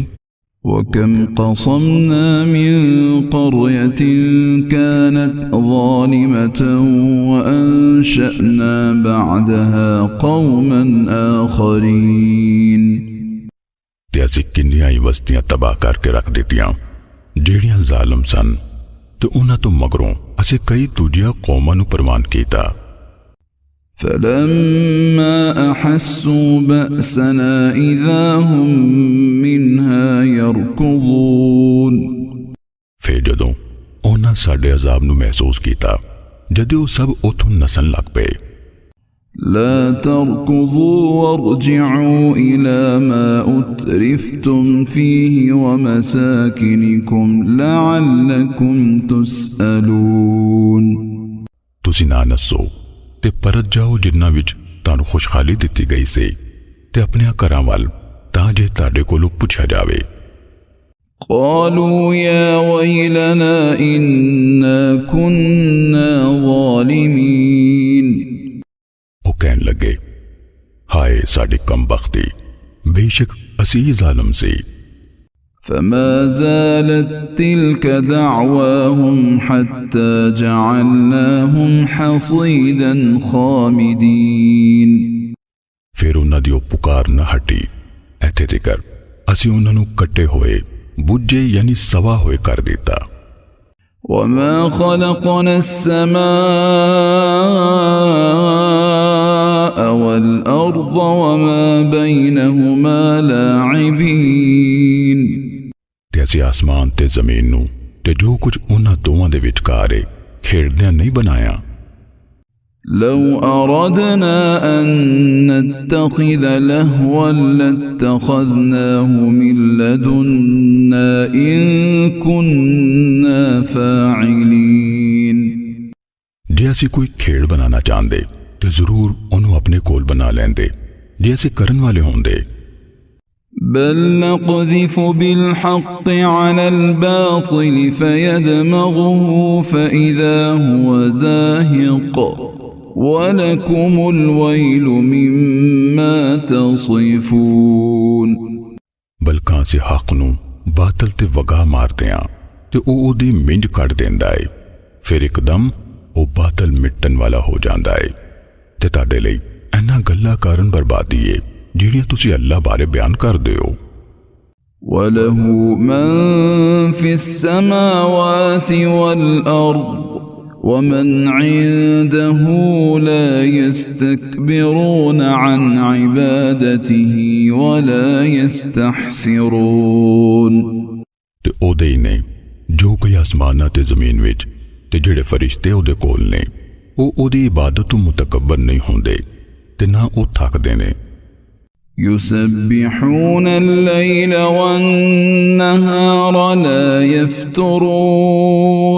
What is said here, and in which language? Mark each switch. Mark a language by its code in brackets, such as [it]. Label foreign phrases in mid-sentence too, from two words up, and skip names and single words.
[ar] وكم قصمنا من قرية كانت ظالمة وأنشأنا بعدها قوما آخرين. [pa] ਤੇ ਅਸੀ ਕਿੰਨੀਆਂ ਹੀ ਬਸਤੀਆਂ ਤਬਾਹ ਕਰਕੇ ਰੱਖ ਦਿੱਤੀਆਂ ਜੇੜ੍ਹੀਆਂ ਜ਼ਾਲਿਮ ਸਨ ਤੇ ਉਨ੍ਹਾਂ ਤੋ ਮਗਰੋਂ ਅਸੀ ਕਈ ਦੂਜੀਆਂ ਕੌਮਾਂ ਨੂੰ ਪਰਵਾਨ ਕੀਤਾ। [ar] فلما أحسوا بأسنا إذا هم منها يركضون. [pa] ਫਿਰ ਜਦੋਂ ਉਨ੍ਹਾਂ ਸਾਡੇ ਅਜ਼ਾਬ ਨੂੰ ਮਹਿਸੂਸ ਕੀਤਾ ਜਦੋਂ ਸਭ ਉਥੋਂ ਨੱਸਣ ਲੱਗ ਪੇ। [ar] لا تركضوا وارجعوا إلى ما أترفتم فيه ومساكنكم لعلكم تسألون। [pa] ਤੁਸੀ ਨਾ ਨੱਸੋ ਤੇ ਪਰਤ ਜਾਓ ਜਿਨ੍ਹਾਂ ਵਿਚ ਤੁਹਾਨੂੰ ਖ਼ੁਸ਼ਹਾਲੀ ਦਿੱਤੀ ਗਈ ਸੀ ਤੇ ਅਪਣੇ ਘਰਾਂ ਵੱਲ ਤਾਂ ਜੇ ਤੁਹਾਡੇ ਕੋਲੋਂ ਪੁੱਛਿਆ ਜਾਵੇ। [ar] قالوا يا ويلنا إنا كنا ظالمين। [pa] ਵੋ ਕਹਿਣ ਲੱਗੇ, ਹਾਇ ਸਾਡੀ ਕਮਬਖ਼ਤੀ, ਬੇਸ਼ਕ ਅਸੀ ਜ਼ਾਲਿਮ ਸੀ। [ar] فما زالت تلك دعواهم حتى جعلناهم حصيدا خامدين। [pa] ਫਿਰ ਉਨ੍ਹਾਂ ਦੀ ਪੁਕਾਰ ਨ ਹਟੀ, ਇੱਥੇ ਤਿਕਰ ਅਸੀ ਉਨ੍ਹਾਂ ਨੂੰ ਕੱਟੇ ਹੋਏ ਬੁਝੇ ਯਾਨੀ ਸਵਾ ਹੋਏ ਕਰ ਦਿੱਤਾ। [ar] وما خلقنا السماء والأرض وما بينهما لاعبين। [pa] ਤੇ ਅਸੀ ਆਸਮਾਨ ਤੇ ਜ਼ਮੀਨ ਨੂੰ ਤੇ ਜੋ ਕੁਝ ਉਨ੍ਹਾਂ ਦੋਵਾਂ ਦੇ ਵਿਚਕਾਰ ਹੈ ਖੇਡਦਿਆਂ ਨਹੀਂ ਬਣਾਇਆ। [ar] لو أردنا أن نتخذ لهوا لاتخذناه من لدنا إن كنا فاعلين। [pa] ਜੇ ਅਸੀ ਕੋਈ ਖੇਡ ਬਣਾਉਣਾ ਚਾਹੁੰਦੇ ਤੋ ਜ਼ਰੂਰ ਉਨ੍ਹੋਂ ਅਪਣੇ ਕੋਲ ਬਣਾ ਲੈਂਦੇ ਜੇ ਅਸੀ ਕਰਨ ਵਾਲੇ ਹੋਂਦੇ। [ar] بل نقذف بالحق على الباطل فيدمغه فإذا هو زاهق ولكم الويل مما تصفون। [pa] ਬਲਕਿ ਸੇ ਹੱਕ ਨੂੰ ਬਾਤਲ ਤੇ ਵਗਾ ਮਾਰਦੇ ਆ ਤੇ ਓਦੀ ਮਿੰਜ ਕੱਟ ਦੇਂਦਾ ਹੈ, ਫਿਰ ਇਕਦਮ ਵੋ ਬਾਤਲ ਮਿਟਣ ਵਾਲਾ ਹੋ ਜਾਂਦਾ ਹੈ ਤੇ ਤੁਹਾਡੇ ਲਈ ਇਨ੍ਹਾਂ ਗੱਲਾਂ ਕਾਰਣ ਬਰਬਾਦੀ ਹੈ ਜਿਹੜੀਆਂ ਤੁਸੀਂ ਅੱਲਾਹ ਬਾਰੇ ਬਯਾਨ ਕਰਦੇ ਹੋ। [ar] وله من في السماوات والأرض ومن عنده لا يستكبرون عن عبادته ولا يستحسرون। [pa] ਤੇ ਓਦੇ ਨੇ ਜੋ ਕੋਈ ਆਸਮਾਨਾਂ ਤੇ ਜ਼ਮੀਨ ਵਿਚ ਤੇ ਜਿਹੜੇ ਫ਼ਰਿਸ਼ਤੇ ਓਦੇ ਕੋਲ ਨੇ ਓਦੀ ਇਬਾਦਤ ਤੋਂ ਮੁਤਕੱਬਰ ਨਹੀਂ ਹੋਂਦੇ ਤੇ ਨਾ ਓ ਥੱਕਦੇ ਨੇ। [ar] يسبحون الليل والنهار لا يفترون।